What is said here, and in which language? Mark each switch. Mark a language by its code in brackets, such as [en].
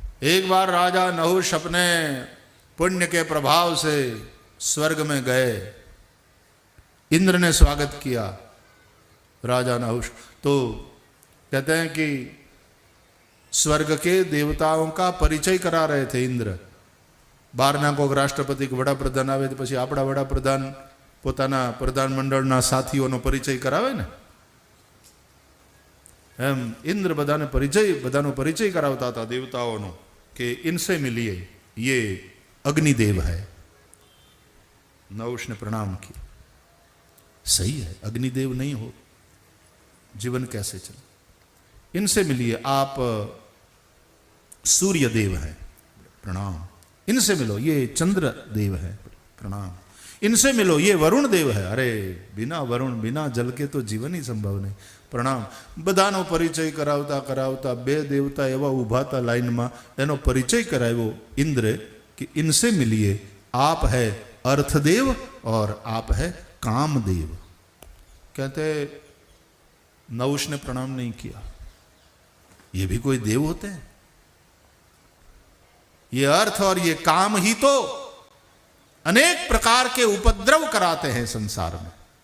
[hi] एक बार राजा नहुष अपने पुण्य के प्रभाव से स्वर्ग में गए। इंद्र ने स्वागत किया राजा नहुष। तो कहते हैं कि स्वर्ग के देवताओं का परिचय करा रहे थे इंद्र। [gu] બહારના કોઈક રાષ્ટ્રપતિ કે વડાપ્રધાન આવે તો પછી આપણા વડાપ્રધાન પોતાના પ્રધાનમંડળના સાથીઓનો પરિચય કરાવે ને, એમ इंद्र બધાનો પરિચય કરાવતા હતા દેવતાઓનો કે [hi] इनसे मिलिए, ये अग्निदेव है। नहुष ने प्रणाम किया। सही है, अग्निदेव नहीं हो जीवन कैसे चले। इनसे मिलिए, आप सूर्य देव हैं, प्रणाम। इनसे मिलो, ये चंद्र देव है, प्रणाम। इनसे मिलो, ये वरुण देव है। अरे बिना वरुण बिना जल के तो जीवन ही संभव नहीं। [gu] પ્રણામ. બધાનો પરિચય કરાવતા કરાવતા બે દેવતા એવા ઊભા હતા લાઈનમાં, એનો પરિચય કરાવ્યો ઇન્દ્રે [hi] कि इनसे मिलिए, आप है अर्थदेव और आप है कामदेव. कहते नहुष ने प्रणाम नहीं किया, ये भी कोई देव होते हैं? ये अर्थ और ये काम ही तो अनेक प्रकार के उपद्रव कराते हैं संसार में.